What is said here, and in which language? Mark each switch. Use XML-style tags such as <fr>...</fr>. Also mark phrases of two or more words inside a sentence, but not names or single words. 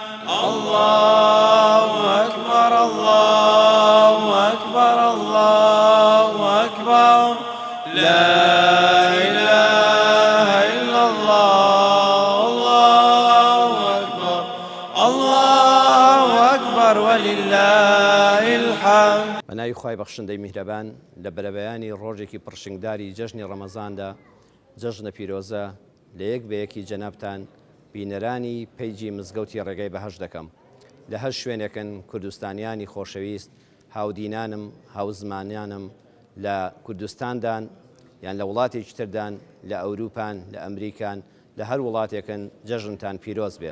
<ar>الله أكبر الله أكبر الله أكبر لا إله إلا الله الله أكبر الله أكبر ولله الحمد.</ar> <ckb>بەناوی خوای بەخشندەی میهرەبان لە بەرەبەیانی ڕۆژێکی پڕشنگداری جەژنی ڕەمەزاندا جەژنە پیرۆزە لە یەک بە یەکی جەنابتان بینەرانی پەیجی مزگەوتی ڕێگای بەهەشت دەکەم. لە هەر شوێنێکن کوردستانیانی خۆشەویست، هاودینانم، هاوزمانیانم لە کوردستاندان یان لە وڵاتێکی تردان، لە ئەوروپان، لە ئەمریکان، لە هەر وڵاتێکن جەژنتان پیرۆز بێ.</ckb>